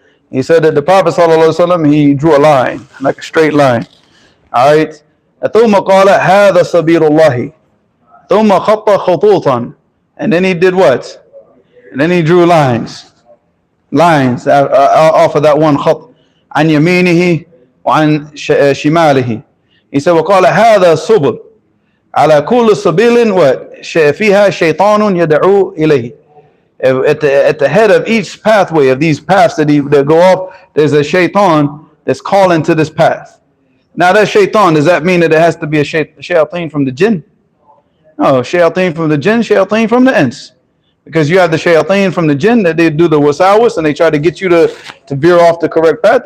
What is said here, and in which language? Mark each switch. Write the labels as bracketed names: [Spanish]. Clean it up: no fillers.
[English] He said that the Prophet sallallahu alaihi wasallam, he drew a line, like a straight line. Alright? [Arabic] ثُمَّ قَالَ هَذَا سَبِيلُ اللَّهِ ثُمَّ خَطَّ خُطُوطًا. [English] And then he did what? And then he drew lines off of that one khat. [Arabic] عن يمينه وعن شماله. [English] He said, [Arabic] وقال هذا سبل على كل سبيل فيها شيطان يدعو إليه. [English] At the head of each pathway of these paths that go off, there's a shaitan that's calling to this path. Now that shaitan, does that mean that it has to be a shayateen from the jinn? No, shayateen from the jinn, shayateen from the ins. Because you have the shayateen from the jinn that they do the wasawas and they try to get you to veer off the correct path.